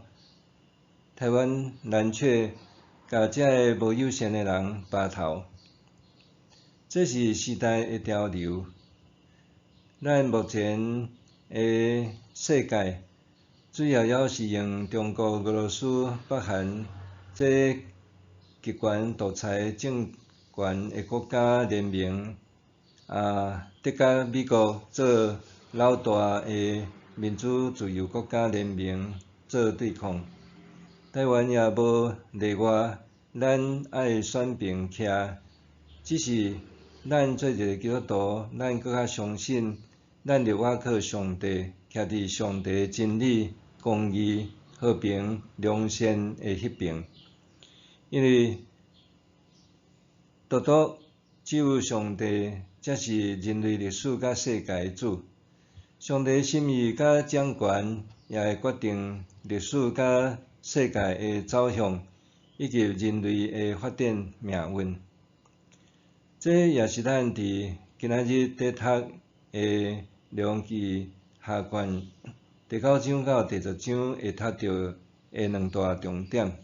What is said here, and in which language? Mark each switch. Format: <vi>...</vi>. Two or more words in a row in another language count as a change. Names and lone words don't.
<nan>台湾蓝雀甲遮个无友善的人拔头，这是时代的潮流。咱目前的世界，主要是用中国、俄罗斯、北韩这极权独裁政权的国家联名，得甲美国做老大的民主自由国家联名做对抗。台湾也无例外，咱爱选边徛，只是咱做一个基督徒，咱搁较相信咱着倚靠上帝，徛伫上帝的真理、公义、和平、良善的迄边。因为独只有上帝才是人类历史甲世界的主。上帝的心意甲掌权，也会决定历史甲世界的走向，以及人类的发展命运。这也是咱伫今仔日在读的《列王记下卷》第9章到第10章会读到的两大重点。</nan>